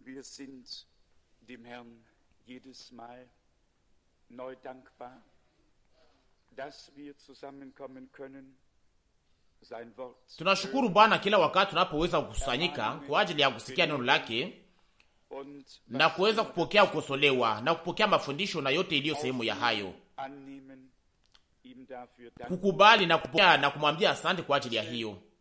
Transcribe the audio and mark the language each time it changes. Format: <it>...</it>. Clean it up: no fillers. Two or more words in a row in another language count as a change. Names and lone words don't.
<de>Wir sind dem Herrn jedes Mal neu dankbar, dass wir zusammenkommen können. Sein Wort.</de> <sw>Tunashukuru Bwana kila wakati tunapoweza kukusanyika kwa ajili ya kusikia neno lake na kuweza kupokea kukosolewa na kupokea mafundisho na yote iliyo sehemu ya hayo, kukubali na kupokea na kumwambia asante kwa ajili ya hiyo.</sw>